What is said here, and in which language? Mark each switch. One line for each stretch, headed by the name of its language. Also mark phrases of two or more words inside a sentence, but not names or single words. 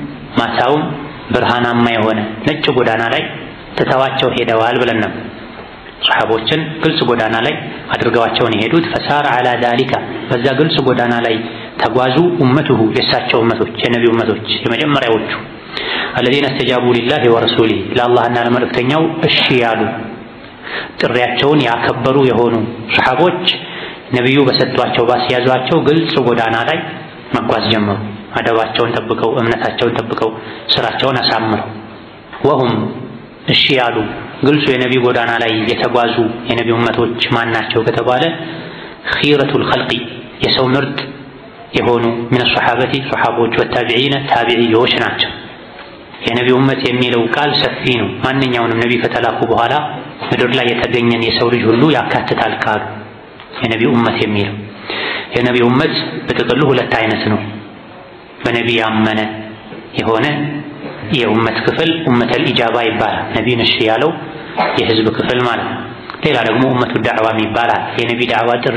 Amharic: ማታውም ብርሃናማ የሆነ ነጭ ጎዳና ላይ ትተዋቸው ሄደዋል ብለን ነው። ሰሃቦችን ግልጽ ጎዳና ላይ አድርገዋቸውን የሄዱት
Arabic: فسار على ذلك
Amharic: በዛ ግልጽ ጎዳና ላይ ተጓዙ ኡመቱሁ የሳቸው ኡመቶች የነቢዩ ኡመቶች የመጀመሪያዎቹ
Arabic: الذين استجابوا لله ورسوله
Amharic: ለአላህና ለመልእክተኛው እሺ ያሉ ጥሪያቸውን ያከበሩ የሆኑ ሰሃቦች ነብዩ በሰጧቸው ባስያዟቸው ግልጽ ጎዳና ላይ መጓዝ ጀመሩ። አደባቸውን ጠብቀው እምነታቸውን ጠብቀው ስራቸውን አሳምረው ወሁም እሺ ያሉ ግልጹ የነብዩ ጎዳና ላይ የተጓዙ የነብዩ ኡመቶች ማን ናቸው ከተባለ
Arabic: خيرة الخلق
Amharic: የሰው ምርጥ የሆኑ
Arabic: من الصحابة
Amharic: ሰሃቦች ወታቢዒነ ታቢዒዎች ናቸው። የነብዩ ኡመት የሚለው ቃል ሰፊ ነው። ማንኛውንም ነብይ ከተላኩ በኋላ ምድር ላይ የተገኘን የሰው ልጅ ሁሉ ያካትታል ቃሉ የነብዩ ኡመት የሚለው። የነብዩ ኡመት በጥቅሉ ሁለት አይነት ነው። በነብይ ያመነ የሆነ የኡመት ክፍል
Arabic: أمة الإجابة
Amharic: ይባላል። ነብዩን እሺ ያለው የህዝብ ክፍል ማለት ነው። ሌላ ደግሞ
Arabic: أمة الدعوة
Amharic: ይባላል። የነብይ ዳዕዋ ጥሪ